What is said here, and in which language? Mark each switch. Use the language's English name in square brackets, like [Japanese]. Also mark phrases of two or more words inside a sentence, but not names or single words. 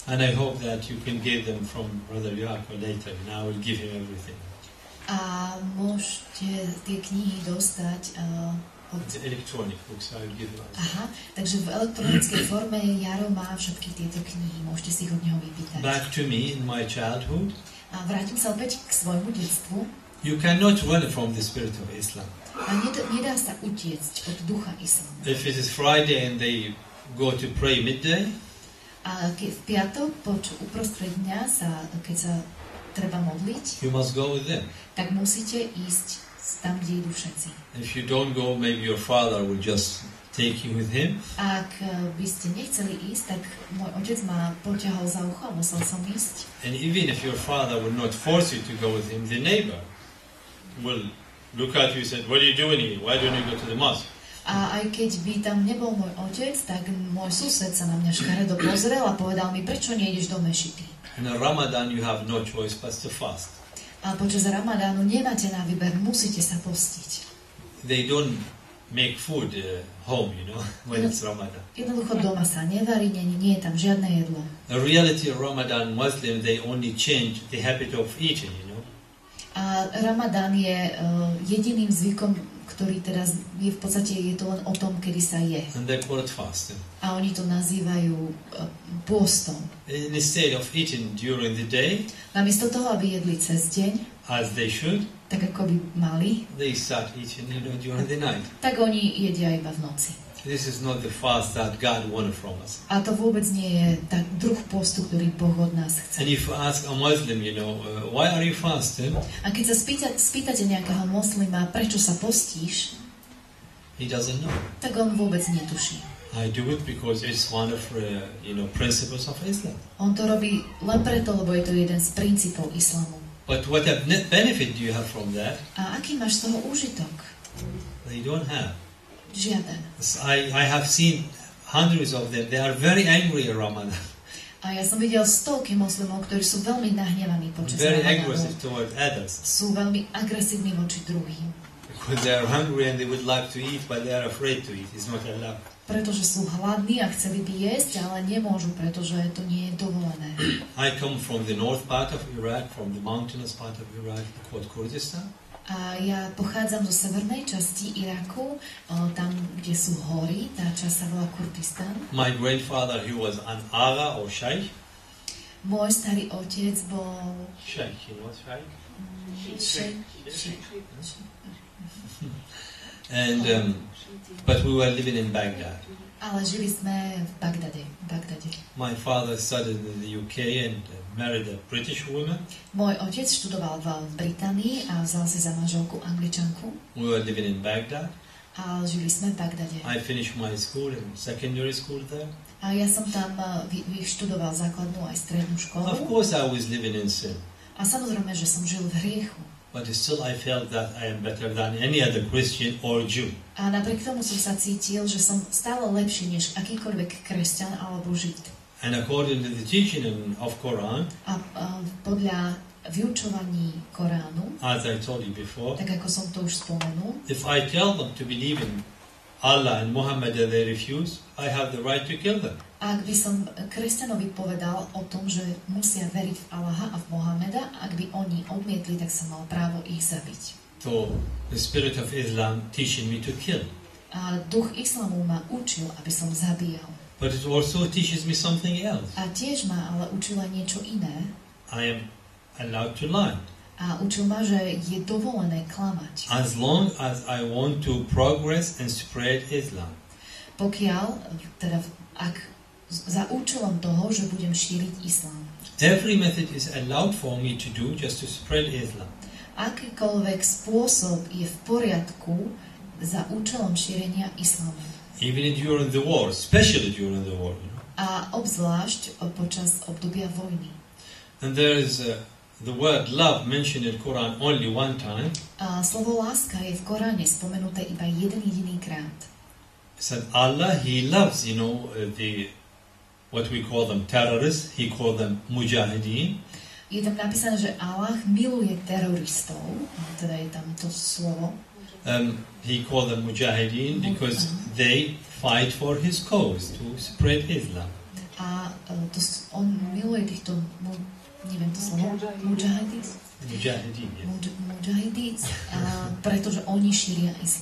[English] And I hope that you can get them from Brother Yaakov later, and I will give him everything. [Slovak] A môžete tie knihy dostať od... [English] The electronic books, I will give them. [Slovak] Aha, takže v elektronickej forme Jaro má všetky tieto knihy, môžete si ich od neho vypýtať. [English] Back to me in my childhood. [Slovak] A vrátim sa opäť k svojmu detstvu. [English] You cannot run from the spirit of Islam. [Slovak] A nedá sa utiecť od ducha islamu. [English] If it is Friday and they go to pray midday, [Slovak] A v piatok, uprostred dňa, keď sa treba modliť, [English] you must go with them. [Slovak] tak musíte ísť tam, kde idú všetci. [English] If you don't go, maybe your father will just take you with him. [Slovak] Ak by ste nechceli ísť, tak môj otec ma poťahol za ucho a musel som ísť. [English] And even if your father will not force you to go with him, the neighbor will look at you and say, "What are you doing here? Why don't you go to the mosque?" [Slovak] A aj keď by tam nebol môj otec, tak môj sused sa na mňa škaredo pozrel a povedal mi, prečo nejdeš do mešity. [English] In Ramadan you have no choice but to fast. [Slovak] A počas Ramadánu nemáte na výber, musíte sa postiť. [English] They don't make food home, when it's Ramadan. [Slovak] Jednoducho doma sa nevarí, nie je tam žiadne jedlo. [English] The reality of Ramadan Muslim, they only change the habit of eating, [Slovak] A Ramadán je jediným zvykom, ktorý teraz je v podstate je to len o tom, kedy sa je. [English] And they call it fasting. [Slovak] A oni to nazývajú pôstom. [English] Instead of eating during the day, [Slovak] Namiesto toho, aby jedli cez deň, [English] as they should, [Slovak] tak ako by mali, [English] they start eating, during the night. [Slovak] tak oni jedia iba v noci. [English] This is not the fast that God wanted from us. [Slovak] A to vôbec nie je tak druh postu, ktorý Boh od nás chce. [English] And if you ask a Muslim, why are you fasting? [Slovak] A keď sa spýtate nejakého moslima, prečo sa postíš, [English] He doesn't know. [Slovak] tak on vôbec netuší. [English] I do it because it's one of principles of Islam. [Slovak] On to robí len preto, lebo je to jeden z princípov islamu. [English] But what benefit do you have from that? [Slovak] A aký máš z toho úžitok? [English] They don't have. [Slovak] Žiaden. [English] I have seen hundreds of them. They are very angry in Ramadan. [Slovak] A ja som videl stovky moslimov, ktorí sú veľmi nahnevaní počas [English] Very [Slovak] Ramadánu. [English] aggressive toward others. [Slovak] Sú veľmi agresívni voči druhým. [English] Because they are hungry and they would like to eat, but they are afraid to eat. It's not allowed. [Slovak] Pretože sú hladní a chceli by jesť, ale nemôžu, pretože to nie je dovolené. [English] I come from the north part of Iraq, from the mountainous part of Iraq called Kurdistan. [Slovak] A ja pochádzam zo severnej časti Iraku, tam, kde sú hory, tá časť sa volá Kurdistan. [English] My grandfather, he was an agha or sheikh. [Slovak] Môj starý otec bol... Sheikh, sheikh? [English] And, but we were living in Baghdad. [Slovak] Ale žili sme v Bagdade. [English] My father studied in the UK and married a British woman. [Slovak] Môj otec študoval v Británii a vzal si za manželku Angličanku. [English] We were living in Baghdad. [Slovak] A žili sme v Bagdade. [English] I finished my school and secondary school there. [Slovak] A ja som tam vyštudoval základnú aj strednú školu. [English] Of course I was living in sin. [Slovak] A samozrejme, že som žil v hriechu. [English] But still I felt that I am better than any other Christian or Jew. [Slovak] A napriek tomu som sa cítil, že som stále lepší než akýkoľvek kresťan alebo žid. [English] And according to the teaching of Quran, [Slovak] A podľa vyučovaní Koránu, [English] as I told you before, [Slovak] tak ako som to už spomenul, [English] if I tell them to believe in Allah and Muhammad and they refuse, I have the right to kill them. [Slovak] a ak by som kresťanovi povedal o tom, že musia veriť v Allaha a v Mohameda, ak by oni odmietli, tak som mal právo ich zabiť. [English] So the spirit of Islam teaching me to kill. [Slovak] A duch islamu ma učil, aby som zabíjal. [English] But it also teaches me something else. [Slovak] A tiež ma ale učila niečo iné. [English] I am allowed to lie. [Slovak] A učil ma, že je dovolené klamať. [English] As long as I want to progress and spread Islam. [Slovak] Pokiaľ, teda ak za účelom toho, že budem šíriť islám. [English] Every method is allowed for me to do just to spread Islam. [Slovak] Akýkoľvek spôsob je v poriadku za účelom šírenia islamu. [English] Even during the war, especially during the war. [Slovak] A obzvlášť počas obdobia vojny. [English] And there is the word love mentioned in Quran only one time. [Slovak] A slovo láska je v Koráne spomenuté iba jeden jediný krát. [English] Said Allah, He loves, the what we call them terrorists. He called them mujahideen. [Slovak] Je tam napísané, že Allah miluje teroristov, teda je tam to slovo. [English] He called them mujahideen because they fight for His cause to spread Islam. [Slovak] A on miluje týchto, neviem to slovo, mujahidíc, pretože oni šíria islám.